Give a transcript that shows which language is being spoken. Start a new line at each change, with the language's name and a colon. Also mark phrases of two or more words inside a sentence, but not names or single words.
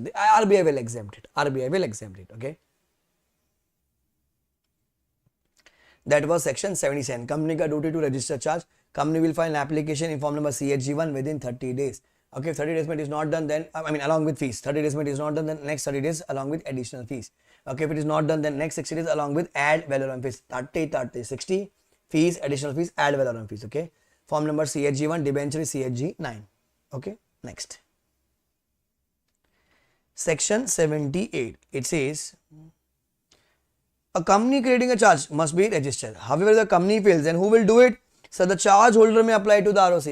English: The RBI will exempt it. RBI will exempt it. Okay. That was section 77. Company ka duty to register charge. Company will file an application in form number CHG1 within 30 days. Okay, if 30 days payment is not done, then along with fees. 30 days payment is not done, then next 30 days along with additional fees. Okay, if it is not done, then next 60 days along with ad valorem fees. 30, 60 fees, additional fees, ad valorem fees. Okay, form number CHG1, debenture is CHG9. Okay, next. Section 78. It says a company creating a charge must be registered. However, the company fails, then who will do it? So the charge holder may apply to the ROC.